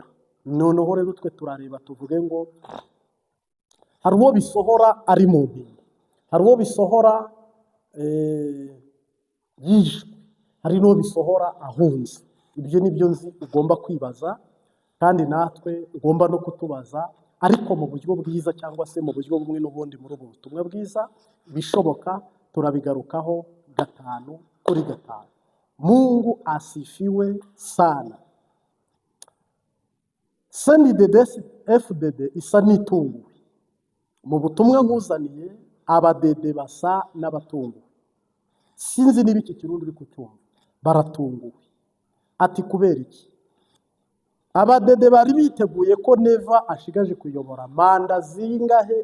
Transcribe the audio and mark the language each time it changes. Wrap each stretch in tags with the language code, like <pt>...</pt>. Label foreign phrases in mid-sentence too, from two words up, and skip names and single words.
<rw>Noneho rero twe turareba tuvuge ngo hari uwo bisohora ari mu mpinga, hari uwo bisohora yishwe, hari n'uwo bisohora ahunze. Ibyo nibyo nzi ugomba kwibaza, kandi natwe ugomba no kutubaza, ariko mu buryo bwiza cyangwa se mu buryo bumwe n'ubundi. Muri ubu butumwa bwiza bishoboka turabigarukaho 5 kuri 5.</rw> <sw>Mungu asifiwe sana.</sw> <rw>CNDD-FDD isa n'itunguwe. Mu butumwa nkuzaniye abadede basa n'abatunguwe. Sinzi niba iki Kirundi uri kucyumva. Baratunguwe. Ati kubera iki? Abadede bari biteguye ko Neva ashigaje kuyobora manda zingahe?</rw>